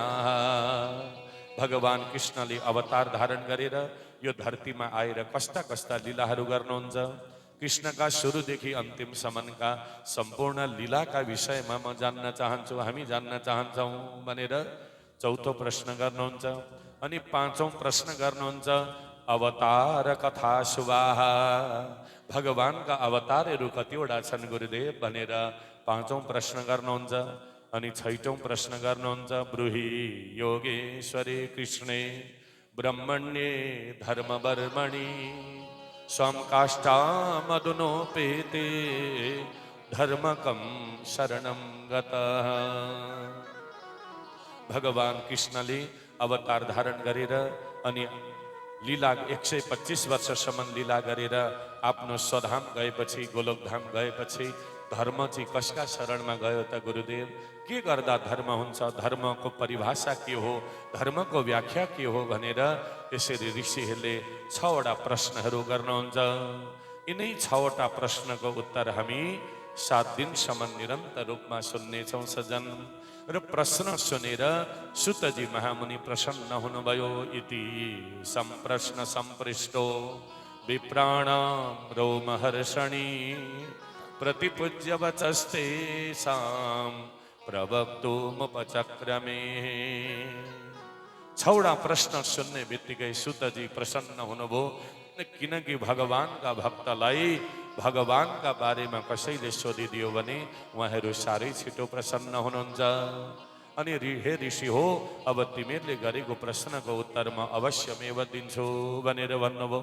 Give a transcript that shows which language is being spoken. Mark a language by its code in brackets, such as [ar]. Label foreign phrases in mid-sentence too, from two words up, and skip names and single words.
[ne] भगवान कृष्णले अवतार धारण गरेर यो धरतीमा आएर कस्ता कस्ता लीलाहरू गर्नुहुन्छ, कृष्णका सुरुदेखि अन्तिमसम्मका सम्पूर्ण लीलाका विषयमा म जान्न चाहन्छु, हामी जान्न चाहन्छौँ भनेर चौथो प्रश्न गर्नुहुन्छ। अनि पाँचौं प्रश्न गर्नुहुन्छ [sa] अवतार कथा शुभाः। [ne] भगवानका अवतारहरू कतिवटा छन् गुरुदेव भनेर पाँचौं प्रश्न गर्नुहुन्छ। अनि छैटौं प्रश्न गर्नुहुन्छ [sa] ब्रूहि योगेश्वरे कृष्णे ब्रह्मण्ये धर्मवर्मणि स्वं काष्ठामधुनोपेते धर्मकं शरणं गतः। [ne] भगवान कृष्णले अवतार धारण गरेर अनि लीला 125 वर्षसम्म लीला गरेर आफ्नो स्वधाम गएपछि, गोलोकधाम गएपछि धर्म चाहिँ कसका शरणमा गयो त गुरुदेव? के गर्दा धर्म हुन्छ, धर्मको परिभाषा के हो, धर्मको व्याख्या के हो भनेर यसरी ऋषिहरूले 6 वटा प्रश्नहरू गर्नुहुन्छ। यिनै 6 वटा प्रश्नको उत्तर हामी 7 दिनसम्म निरन्तर रूपमा सुन्नेछौँ सज्जन। र प्रश्न सुनेर सुतजी महामुनि प्रसन्न हुनुभयो। [sa] इति सम्प्रश्न सम्पृष्टो विप्राणां रोमहर्षणि प्रतिपूज्य वचस्तेषां प्रवक्तुमुपचक्रमे। [ne] 6 वटा प्रश्न सुन्ने बित्तिकै सुतजी प्रसन्न हुनुभयो, किनकि भगवानका भक्तलाई भगवानका बारेमा कसैले सोधिदियो भने उहाँहरू साह्रै छिटो प्रसन्न हुनुहुन्छ। अनि हे ऋषि हो, अब तिमीहरूले गरेको प्रश्नको उत्तर म अवश्यमेव दिन्छु भनेर भन्नुभयो।